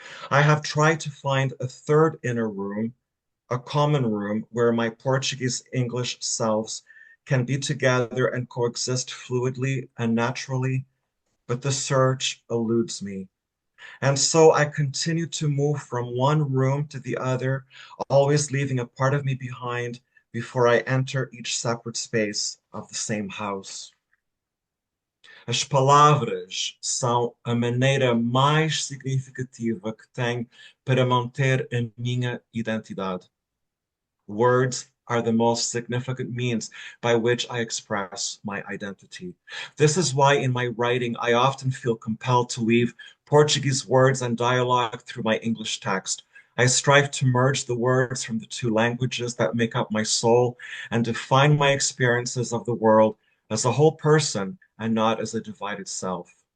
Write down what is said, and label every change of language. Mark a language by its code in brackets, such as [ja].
[en] I have tried to find a third inner room, a common room where my Portuguese English selves can be together and coexist fluidly and naturally, but the search eludes me. And so I continue to move from one room to the other, always leaving a part of me behind before I enter each separate space of the same house. [pt] As palavras são a maneira mais significativa que tenho para manter a minha identidade. [en] Words are the most significant means by which I express my identity. This is why in my writing, I often feel compelled to weave Portuguese words and dialogue through my English text. I strive to merge the words from the two languages that make up my soul and define my experiences of the world as a whole person and not as a divided self.